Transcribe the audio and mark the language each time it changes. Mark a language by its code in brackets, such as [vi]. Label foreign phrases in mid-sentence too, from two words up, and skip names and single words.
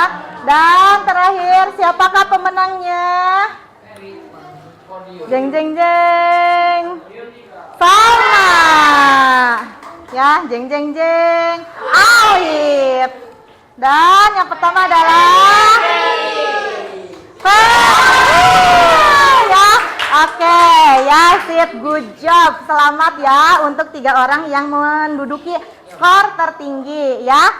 [id] Dan terakhir, siapakah pemenangnya? Jeng jeng jeng. Salma. Ya, jeng jeng jeng. Alif. Dan yang pertama adalah ya. Oke, ya sip, [en] good job. [id] Selamat ya untuk 3 orang yang menduduki skor tertinggi ya.